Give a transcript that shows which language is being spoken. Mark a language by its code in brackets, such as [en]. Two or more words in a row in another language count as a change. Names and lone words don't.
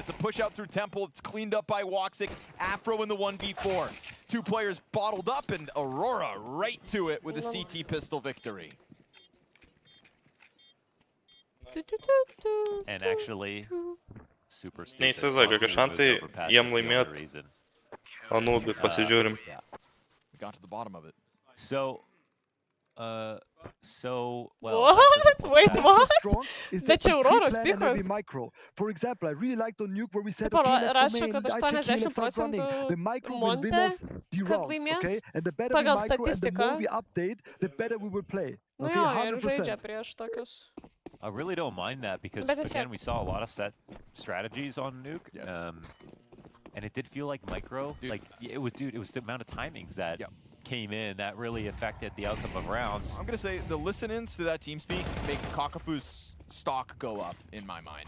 [en] It's a push out through Temple. It's cleaned up by Woxic. Afro in the 1v4. Two players bottled up, and Aurora right to it with a CT pistol victory. And actually, super stupid. [lt] Neįsivaizduoju, kokie šansai jiem laimėt. Anubį pasižiūrim. [en] We got to the bottom of it. Well, what? Wait, what? [lt] Bet čia Auroros pikos. [en] For example, I really liked on Nuke where we said, [lt] rašo, kad 80% Monte, kad laimės pagal statistiką. Nu jo, ir žaidžia prieš tokius. [en] I really don't mind that because, again, we saw a lot of set strategies on Nuke. Yes. And it did feel like micro. Like, it was the amount of timings that came in that really affected the outcome of rounds. I'm going to say the listen-ins to that team speak make Kakafu's stock go up, in my mind.